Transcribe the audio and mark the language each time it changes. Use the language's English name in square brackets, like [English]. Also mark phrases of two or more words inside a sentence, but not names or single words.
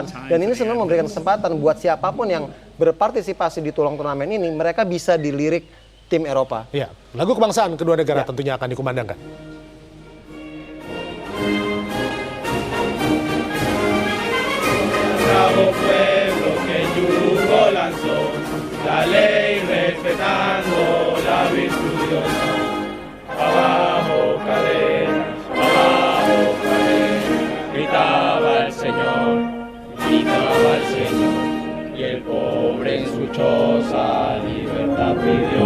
[Indonesian] Dan ini sebenarnya memberikan kesempatan buat siapapun yang berpartisipasi di tulang turnamen ini, mereka bisa dilirik tim Eropa. Ya, lagu kebangsaan kedua negara tentunya akan dikumandangkan. [Spanish] Bravo pueblo que yugo lanzó, la ley respetando la virtud de honor. Abajo cadenas, gritaba el Señor, y el pobre en su choza libertad pidió.